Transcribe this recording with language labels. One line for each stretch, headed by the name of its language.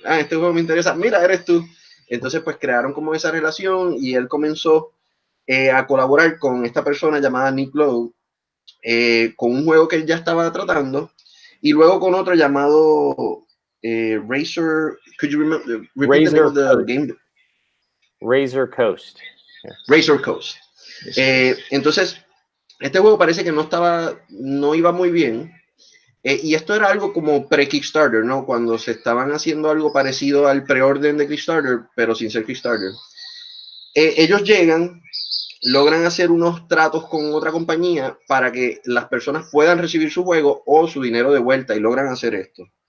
Spanish: Este juego me interesa, mira, eres tú. Entonces pues crearon como esa relación y él comenzó a colaborar con esta persona llamada Nick Lowe con un juego que él ya estaba tratando y luego con otro llamado Razor.
English: Could you repeat the name of the game? Razor Coast. Yeah. Razor Coast.
Spanish: Entonces, este juego parece que no iba muy bien. Y esto era algo como pre-Kickstarter, ¿no? Cuando se estaban haciendo algo parecido al preorden de Kickstarter, pero sin ser Kickstarter. Ellos llegan, logran hacer unos tratos con otra compañía para que las personas puedan recibir su juego o su dinero de vuelta y logran hacer esto.